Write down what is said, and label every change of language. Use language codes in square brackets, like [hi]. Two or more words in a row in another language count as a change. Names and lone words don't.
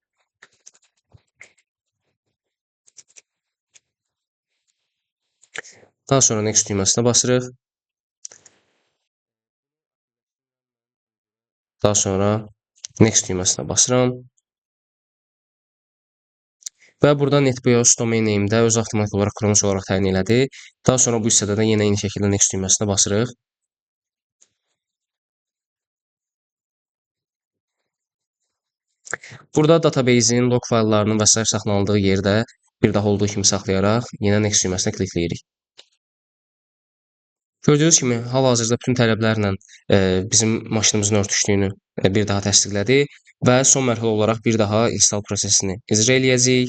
[az] Daha sonra Next düyməsinə basırıq. Daha sonra Next düyməsinə basıram. Və burada [en] NetBIOS domain name-də [az] öz avtomatik olaraq Kronos olaraq təyin elədi. Daha sonra bu hissədə də yenə eyni şəkildə Next düyməsinə basırıq. Burada database-in log fayllarının və s. saxlanıldığı yerdə bir daha olduğu kimi saxlayaraq yenə Next düyməsinə klikləyirik. Gördüyünüz kimi hal-hazırda bütün tələblərlə bizim maşınımızın örtüşdüyünü bir daha təsdiqlədi və son mərhələ olaraq bir daha install prosesini icra eləyəcəyik.